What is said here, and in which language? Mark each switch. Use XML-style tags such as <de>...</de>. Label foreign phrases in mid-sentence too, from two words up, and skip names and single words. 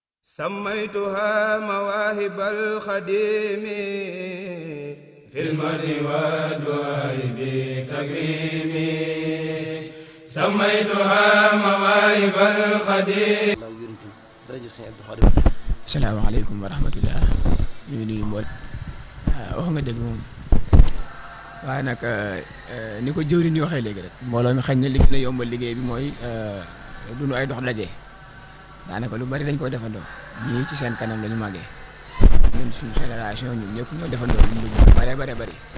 <ar>سميتها مواهب الخديم في المرء والدعاء بتكريم سميتها مواهب الخديم. السلام عليكم ورحمة الله</ar> <wo>ñu nuyu mbool wax nga dëgg moom waaye nag ni ko jëwriñ yi waxee léegi rek mbooloo mi xañ na li gën a yombal liggéey bi mooy duñu ay dox daje daanaka lu bari dañ koy defandoo ñii ci seen kanam la ñu màggee ñun suñu génération ñun ñëpp ñoo defandoo lu bari</wo>